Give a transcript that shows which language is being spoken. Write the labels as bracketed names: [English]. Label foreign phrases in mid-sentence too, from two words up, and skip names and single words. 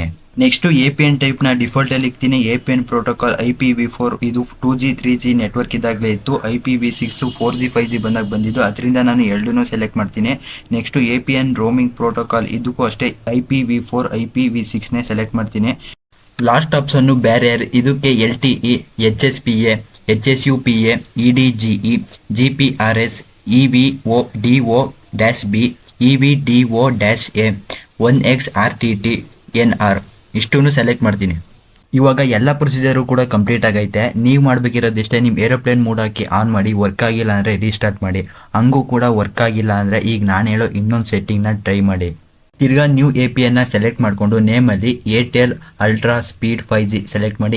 [English] next APN type [Kannada] ನ ಡಿಫಾಲ್ಟ್ ಅಲ್ಲಿ ಇಕ್ತೀನಿ. [English] APN protocol IPv4, [Kannada] ಇದು 2G 3G ನೆಟ್ವರ್ಕ್ ಇದ್ದಾಗಲೇ ಇತ್ತು. IPv6 4G 5G ಬಂದಾಗ ಬಂದಿದ್ದು, ಅದರಿಂದ ನಾನು ಎರಡನ್ನೂ ಸೆಲೆಕ್ಟ್ ಮಾಡ್ತೀನಿ. [English] next APN roaming protocol, [Kannada] ಇದಕ್ಕೂ ಅಷ್ಟೇ IPv4 IPv6 ನೇ ಸೆಲೆಕ್ಟ್ ಮಾಡ್ತೀನಿ. [English] last option bearer, [Kannada] ಇದಕ್ಕೆ LTE, HSPA, HSUPA, EDGE, GPRS, EVDO-B, EVDO-A, 1XRTT, NR ಇಷ್ಟನ್ನು ಸೆಲೆಕ್ಟ್ ಮಾಡ್ತೀನಿ. ಇವಾಗ ಎಲ್ಲ ಪ್ರೊಸೀಜರು ಕೂಡ ಕಂಪ್ಲೀಟ್ ಆಗೈತೆ. ನೀವು ಮಾಡಬೇಕಿರೋದಿಷ್ಟೇ, ನಿಮ್ಮ [English] aeroplane mode [Kannada] ಹಾಕಿ ಆನ್ ಮಾಡಿ. ವರ್ಕ್ ಆಗಿಲ್ಲ ಅಂದರೆ ರೀಸ್ಟಾರ್ಟ್ ಮಾಡಿ. ಹಂಗೂ ಕೂಡ ವರ್ಕ್ ಆಗಿಲ್ಲ ಅಂದರೆ ಈಗ ನಾನು ಹೇಳೋ ಇನ್ನೊಂದು ಸೆಟ್ಟಿಂಗ್ನ ಟ್ರೈ ಮಾಡಿ. ತಿರ್ಗಾ [English] new APN [Kannada] ನ ಸೆಲೆಕ್ಟ್ ಮಾಡಿಕೊಂಡು ನೇಮಲ್ಲಿ ಏರ್ಟೆಲ್ ಅಲ್ಟ್ರಾ ಸ್ಪೀಡ್ 5G ಸೆಲೆಕ್ಟ್ ಮಾಡಿ.